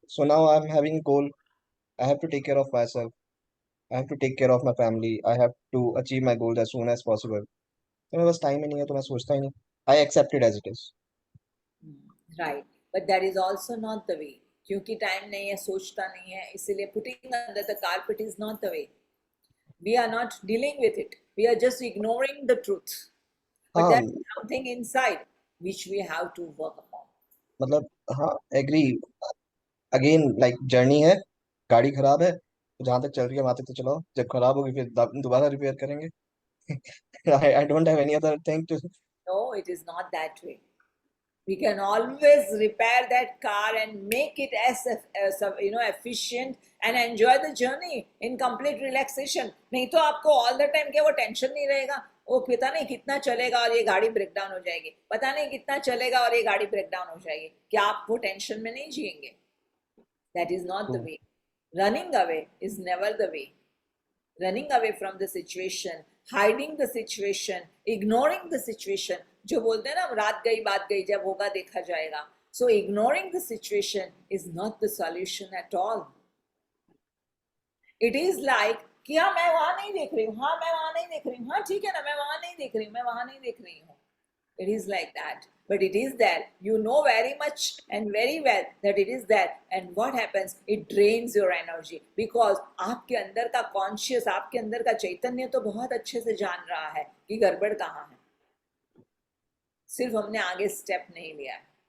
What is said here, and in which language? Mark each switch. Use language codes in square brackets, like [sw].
[en] So now I am having goal. I have to take care of myself. I have to take care of my family. I have to achieve my goal as soon as possible. [hi] तो मेरे पास time ही नहीं है, तो मैं सोचता ही नहीं. [en] I accept it as it is. Right, but that is also not the way. [hi] क्योंकि time नहीं है, सोचता नहीं है, इसीलिए [en] Putting under the carpet is not the way. We are not dealing with it. We are just ignoring the truth. But हाँ, there is something inside which we have to work upon. [hi] मतलब हाँ, agree. Again like journey है. गाड़ी खराब है, तो जहां तक चल रही है वहां तक तो चलाओ. जब खराब होगी फिर दोबारा रिपेयर करेंगे. [en] I don't have any other thing to. No, it is not that way. We can always repair that car and make it as efficient and enjoy the journey in complete relaxation. [hi] नहीं तो आपको [en] all the time [hi] क्या वो tension नहीं रहेगा? वो पता नहीं कितना चलेगा और ये गाड़ी ब्रेक डाउन हो जाएगी, पता नहीं कितना चलेगा और ये गाड़ी ब्रेक डाउन हो जाएगी. क्या आप वो टेंशन में नहीं जिएंगे? [en] That is not the way. Running away is never the way. Running away from the situation, hiding the situation, ignoring the situation. [hi] जो बोलते हैं ना, रात गई बात गई, जब होगा देखा जाएगा. [en] So ignoring the situation is not the solution at all. It is like [hi] कि हाँ मैं वहां नहीं देख रही हूँ, हाँ मैं वहां नहीं देख रही हूँ, हाँ ठीक है ना, मैं वहां नहीं देख रही हूँ, मैं वहां नहीं देख रही हूँ. [en] It is like that. But it is there. You know very much and very well that it is there. And what happens? It drains your energy. [hi] Because आपके अंदर का conscious, आपके अंदर का चैतन्य तो बहुत अच्छे से जान रहा है कि गड़बड़ कहाँ है. सिर्फ हमने आगे स्टेप नहीं लिया है.